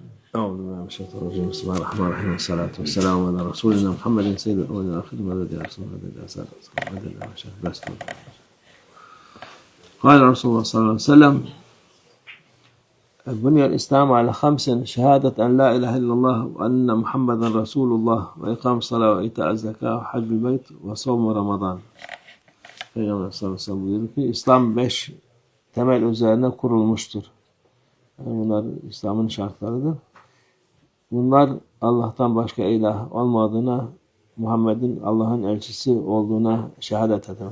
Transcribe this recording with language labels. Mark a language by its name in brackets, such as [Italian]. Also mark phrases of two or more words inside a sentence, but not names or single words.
[Arabic] أعوذ بالله من الشيطان الرجيم بسم الله الرحمن الرحيم والصلاة والسلام على رسولنا محمد سيد الأولين والآخرين مدد يا رسول الله مدد يا سادة مدد يا شيخ بستر. قال رسول الله صلى الله عليه وسلم بني الإسلام على 5: شهادة أن لا إله إلا الله وأن محمدا رسول الله وإقام الصلاة وإيتاء الزكاة وحج البيت وصوم رمضان. [Turkish] Peygamber [Arabic] صلى الله عليه وسلم [Turkish] buyuruyor ki İslam 5 temel üzerine kurulmuştur. Yani bunlar İslam'ın şartlarıdır. Bunlar Allah'tan başka ilah olmadığına, Muhammed'in Allah'ın elçisi olduğuna şehadet etmek.